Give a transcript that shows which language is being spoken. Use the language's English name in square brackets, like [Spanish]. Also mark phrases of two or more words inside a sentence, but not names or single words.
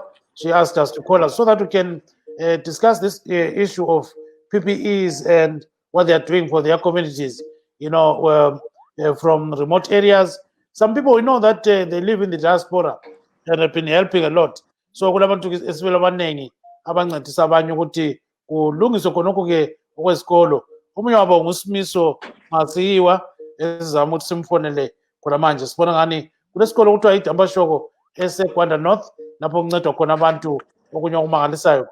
[English] She asked us to call us so that we can discuss this issue of PPEs and what they are doing for their communities, you know, from remote areas. Some people, we know that they live in the diaspora and have been helping a lot. [North Ndebele] So kulabantu esibele abanengi abancedisa abanye ukuthi kulungiswe khonokho ke okwesikolo. Omunye wabo nguSimiso Masiyiwa ezizama ukuthi simfonele khona manje sibona ngani kulesikolo kuthiwa iDambashoko eseGwanda North lapho kuncedwa khona abantu okunye okumangalisayo.